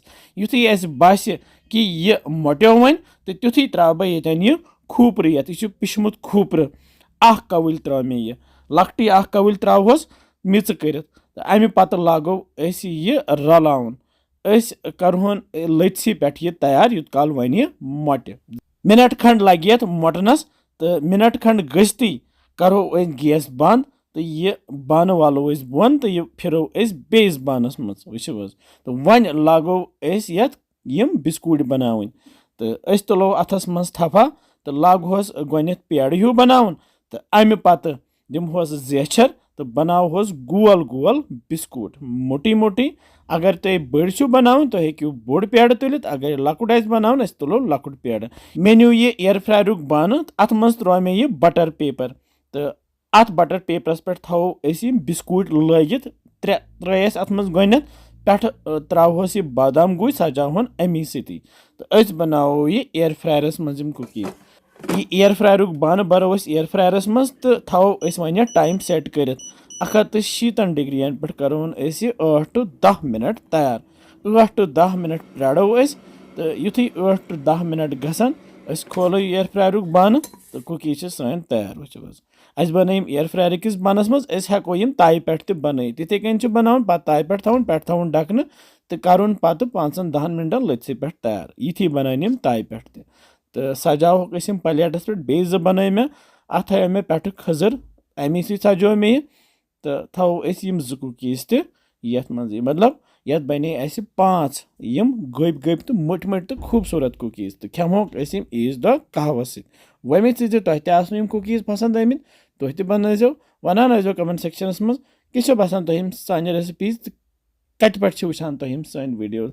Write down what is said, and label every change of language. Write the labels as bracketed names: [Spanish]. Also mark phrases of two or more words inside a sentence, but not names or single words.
[Kashmiri] युथी बास कि यह मोट्यो वन तो तुथी त्रा बह यतन यह खोपर यह पिशमुत खोपर अख कवल त्रा मे यह लकटी अख कवल त्रोहस मिच कर अमि पत लागो यह रलावन करहोन लथि पे यह तैयार युत काल वन यह मोटे। मिनट खंड लगे यत मोटनस तो मिनट खंड गस्ती करो गैस बंद तो यह बान वालो बोन तो यह फिरो बेस बानस मज वो तो वन लागो यत यम बिस्कुट बनावन तो तुलो अथस मज थफा तो लागोस गोनेथ पेड़ हूँ बनावन तो अमि पत दिमहोस जेछर तो बनावोस गोल गोल बिस्कुट मोटी मोटी। अगर तुम बड़ बनावन तो हेक्यू बोड़ पेड़ तुलित अगर लकुट बनावन तुलो लकुट पेड़। मे न्यू यह [English] air fryer [Kashmiri] बान अत मज त्रो मे यह [English] butter paper [Kashmiri] तो अत [English] butter papers [Kashmiri] पे थवो बिस्कुट लगित त्रेस अत मज गोनेथ पे त्रोहस यह बादाम गुई सजावन अमी सती तो बनावो यह [English] air fryers [Kashmiri] मज कुकीज। यह [English] air fryer [Kashmiri] बान बरो [English] air fryers [Kashmiri] मज तो थवो वन टाइम सेट कर 160 डिग्रियन पे करोन 8 to 10 मिनट तैयार। 8 to 10 मिनट प्राड़ो तो युथी 8 to 10 मिनट गसन खोलो [English] air fryer [Kashmiri] बान तो कुकीज सन तैयार। वो बन [English] air fryer [Kashmiri] किस बनस मज हेको यम ताई पे बन तिथे कन बनावन पे ताई पे थवन ढकन तो करुन पत 5-10 मिनटन लथि पे तैयार। यथी बनान यम ताई पे तो सजावक प्लेटस पे बे बन मे अत थो मे पे खजर अमी सजो मे तो थवो यम कुकीज तथ मज मतलब यत बने 5 यम गब गब तो मोट मोट तो खूबसूरत कुकीज तो खेमोक ईज दह कहवस वमे तुह तम कुकीज पसंद आमित तुह बनजो वनान [English] comment sections [Kashmiri] मज किस बसान तुम सान रेसिपीज कत पे वुचान तुम सान वीडियो।